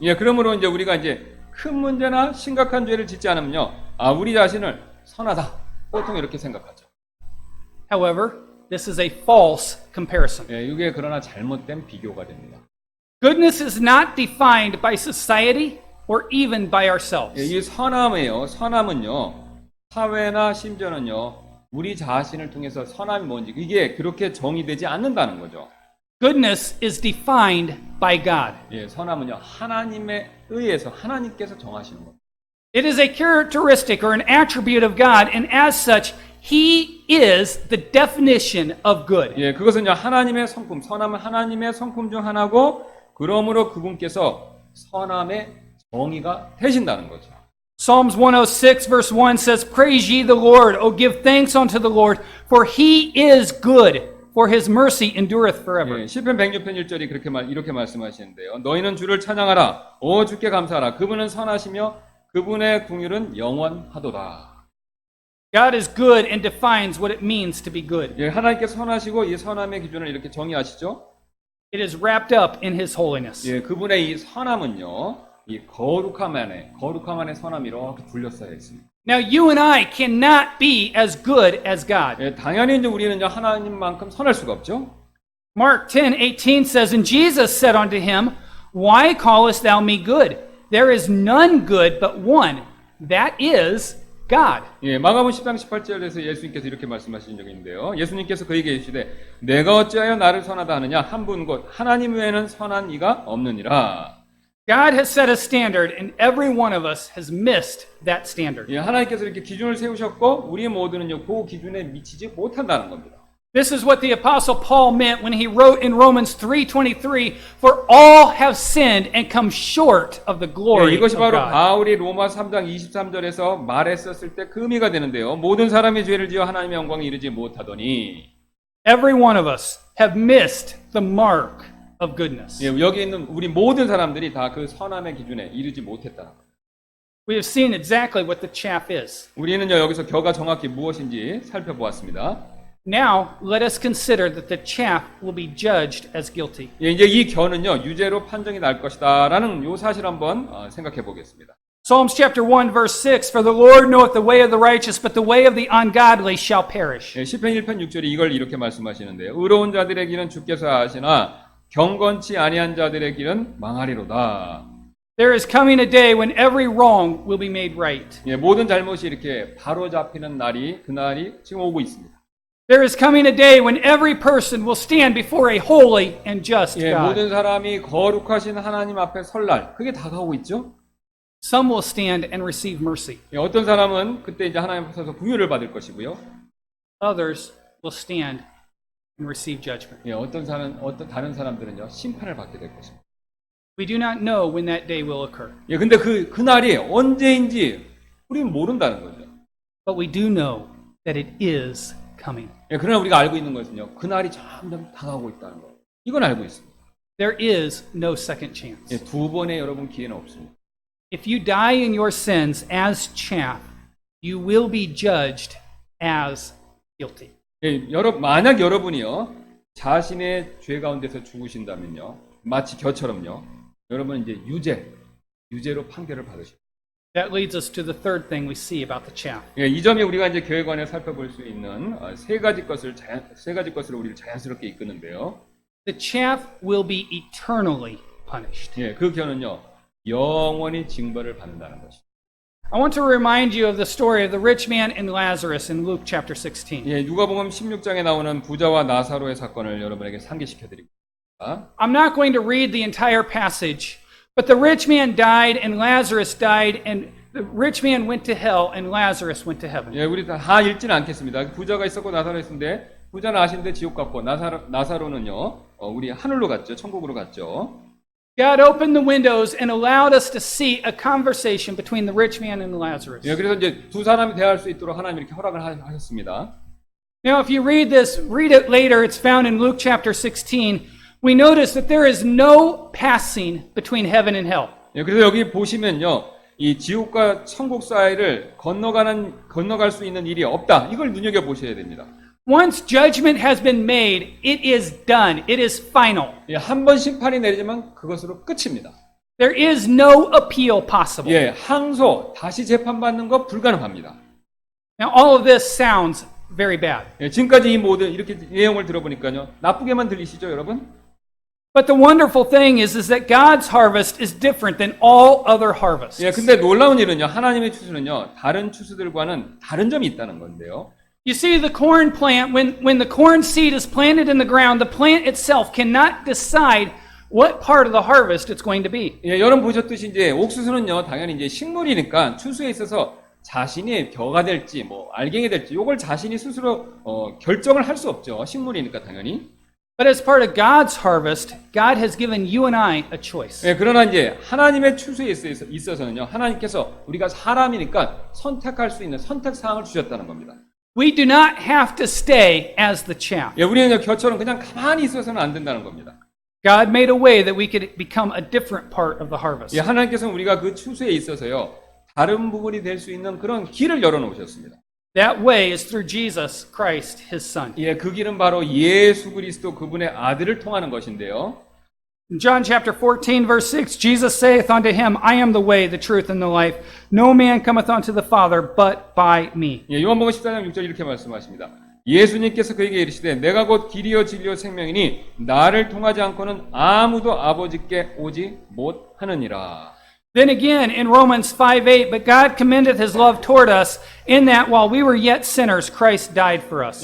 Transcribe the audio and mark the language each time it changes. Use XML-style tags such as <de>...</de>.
<ko>예, 그러므로 이제 우리가 이제 큰 문제나 심각한 죄를 짓지 않으면요, 우리 자신을 선하다. 보통 이렇게 생각하죠.</ko> <en>However, this is a false comparison.</en> <ko>예, 이게 그러나 잘못된 비교가 됩니다.</ko> <en>Goodness is not defined by society or even by ourselves.</en> <ko>예, 이 선함이에요. 선함은요. 사회나 심지어는요. 우리 자신을 통해서 선함이 뭔지 이게 그렇게 정의되지 않는다는 거죠.</ko> <en>Goodness is defined by God.</en> <ko>예, 선함은요. 하나님에 의해서 하나님께서 정하시는 겁니다.</ko> <en>It is a characteristic or an attribute of God, and as such, He is the definition of good.</en> <ko>예, 그것은요. 하나님의 성품, 선함은 하나님의 성품 중 하나고 그러므로 그분께서 선함의 정의가 되신다는 거죠.</ko> <en>Psalms 106 verse 1 says, Praise ye the Lord, O give thanks unto the Lord, for He is good, for His mercy endureth forever.</en> <ko>예, 시편 106편 1절이 이렇게 말씀하시는데요. 너희는 주를 찬양하라. 오 주께 감사하라. 그분은 선하시며 그분의 긍휼은 영원하도다.</ko> <en>God is good and defines what it means to be good.</en> <ko>예, 하나님께서 선하시고 이 선함의 기준을 이렇게 정의하시죠.</ko> <en>It is wrapped up in His holiness.</en> <ko>예, 그분의 이 선함은요. 이 거룩함 안에 선함이 이렇게 둘러싸여 있습니다.</ko> <en>Now you and I cannot be as good as God.</en> <ko>예, 당연히 이제 우리는요 하나님만큼 선할 수가 없죠.</ko> <en>Mark 10:18 says, And Jesus said unto him, Why callest thou me good? There is none good but one, that is God.</en> <ko>예, 마가복음 10장 18절에서 예수님께서 이렇게 말씀하신 적이 있는데요. 예수님께서 그에게 이르시되 내가 어찌하여 나를 선하다 하느냐 한 분 곧 하나님 외에는 선한 이가 없느니라.</ko> <en>God has set a standard, and every one of us has missed that standard.</en> <ko>예, 하나님께서 이렇게 기준을 세우셨고 우리 모두는요 그 기준에 미치지 못한다는 겁니다.</ko> <en>This is what the Apostle Paul meant when he wrote in Romans 3:23, For all have sinned and come short of the glory</en> <ko>예, 이것이</ko> <en>of</en> <ko>바로</ko> <en>God.</en> <ko>바울이 로마 3장 23절에서 말했었을 때 그 의미가 되는데요. 모든 사람이 죄를 지어 하나님의 영광에 이르지 못하더니</ko> <en>Every one of us have missed the mark of goodness.</en> <ko>예, 여기 있는 우리 모든 사람들이 다 그 선함의 기준에 이르지 못했다는 거예요.</ko> <en>We have seen exactly what the chaff is.</en> <ko>우리는요 여기서 겨가 정확히 무엇인지 살펴보았습니다.</ko> <en>Now, let us consider that the chaff will be judged as guilty.</en> <ko>예, 이제 이 겨는요 유죄로 판정이 날 것이다라는 요 사실 한번 생각해 보겠습니다.</ko> <en>Psalms chapter 1 verse 6, For the Lord knoweth the way of the righteous, but the way of the ungodly shall perish.</en> <ko>예, 시편 1편 6절이 이걸 이렇게 말씀하시는데요. 의로운 자들의 길은 주께서 아시나 경건치 아니한 자들의 길은 망하리로다.</ko> <en>There is coming a day when every wrong will be made right.</en> <ko>예, 모든 잘못이 이렇게 바로 잡히는 날이 그날이 지금 오고 있습니다.</ko> <en>There is coming a day when every person will stand before a holy and just</en> <ko>예,</ko> <en>God.</en> <ko>모든 사람이 거룩하신 하나님 앞에 설 날, 그게 다가오고 있죠.</ko> <en>Some will stand and receive mercy.</en> <ko>예, 어떤 사람은 그때 이제 하나님 앞에서 긍휼을 받을 것이고요.</ko> <en>Others will stand and receive judgment.</en> <ko>예, 어떤 다른 사람들은요 심판을 받게 될 것입니다.</ko> <en>We do not know when that day will occur,</en> <ko>예, 근데 그 날이 언제인지 우리는 모른다는 거죠.</ko> <en>but we do know that it is coming.</en> <ko>예, 그러나 우리가 알고 있는 것은요, 그 날이 점점 다가오고 있다는 거. 이건 알고 있습니다.</ko> <en>There is no second chance.</en> <ko>예, 두 번의 여러분 기회는 없습니다.</ko> <en>If you die in your sins as chaff, you will be judged as guilty.</en> <ko>예, 만약 여러분이요 자신의 죄 가운데서 죽으신다면요, 마치 겨처럼요, 여러분 이제 유죄로 판결을 받으십니다.</ko> <en>That leads us to the third thing we see about the chaff.</en> <ko>예, 이 점이 우리가 이제 교회 관에 살펴볼 수 있는 세 가지 것을 우리를 자연스럽게 이끄는데요.</ko> <en>The chaff will be eternally punished.</en> <ko>예, 그 겨는요 영원히 징벌을 받는다는 것이죠.</ko> <en>I want to remind you of the story of the rich man and Lazarus in Luke chapter 16.</en> <ko>예, 누가복음 16장에 나오는 부자와 나사로의 사건을 여러분에게 상기시켜 드립니다.</ko> <en>I'm not going to read the entire passage, but the rich man died and Lazarus died, and the rich man went to hell and Lazarus went to heaven.</en> <ko>예, 우리 다 읽지는 않겠습니다. 부자가 있었고 나사로 있었는데 부자는 아신데 지옥 갔고 나사로는요 우리 하늘로 갔죠. 천국으로 갔죠.</ko> <en>God opened the windows and allowed us to see a conversation between the rich man and Lazarus.</en> <ko>예, 그래서 이제 두 사람이 대화할 수 있도록 하나님이 이렇게 허락을 하셨습니다.</ko> <en>Now, if you read it later, it's found in Luke chapter 16. We notice that there is no passing between heaven and hell.</en> <ko>예, 그래서 여기 보시면요, 이 지옥과 천국 사이를 건너갈 수 있는 일이 없다. 이걸 눈여겨 보셔야 됩니다.</ko> <en>Once judgment has been made, it is done. It is final.</en> <ko>예, 한 번 심판이 내리지만 그것으로 끝입니다.</ko> <en>There is no appeal possible.</en> <ko>예, 항소 다시 재판받는 거 불가능합니다.</ko> <en>Now, all of this sounds very bad.</en> <ko>예, 지금까지 이 모든 이렇게 내용을 들어보니까요, 나쁘게만 들리시죠, 여러분?</ko> <en>But the wonderful thing is that God's harvest is different than all other harvests.</en> <ko>예, 근데 놀라운 일은요, 하나님의 추수는요, 다른 추수들과는 다른 점이 있다는 건데요.</ko> <en>You see, the corn plant, when the corn seed is planted in the ground, the plant itself cannot decide what part of the harvest it's going to be.</en> <ko>예, 여러분 보셨듯이 이제 옥수수는요, 당연히 이제 식물이니까 추수에 있어서 자신이 벼가 될지, 뭐 알갱이 될지, 이걸 자신이 스스로 결정을 할 수 없죠. 식물이니까 당연히.</ko> <en>But as part of God's harvest, God has given you and I a choice.</en> <ko>예, 그러나 이제 하나님의 추수에 있어서는요, 하나님께서 우리가 사람이니까 선택할 수 있는 선택 사항을 주셨다는 겁니다.</ko> <en>We do not have to stay as the chaff.</en> <ko>예, 우리는 겨처럼 그냥 가만히 있어서는 안 된다는 겁니다.</ko> <en>God made a way that we could become a different part of the harvest.</en> <ko>예, 하나님께서는 우리가 그 추수에 있어서요, 다른 부분이 될 수 있는 그런 길을 열어놓으셨습니다.</ko> <en>That way is through Jesus Christ, His Son.</en> <ko>예, 그 길은 바로 예수 그리스도 그분의 아들을 통하는 것인데요.</ko> <en>In John chapter 14, verse 6, Jesus saith unto him, I am the way, the truth, and the life. No man cometh unto the Father but by me.</en> <ko>예, 요한복음 14장 6절 이렇게 말씀하십니다. 예수님께서 그에게 이르시되 내가 곧 길이요 진리요 생명이니 나를 통하지 않고는 아무도 아버지께 오지 못하느니라.</ko> <en>Then again in Romans 5:8, but God commendeth his love toward us in that while we were yet sinners, Christ died for us.</en>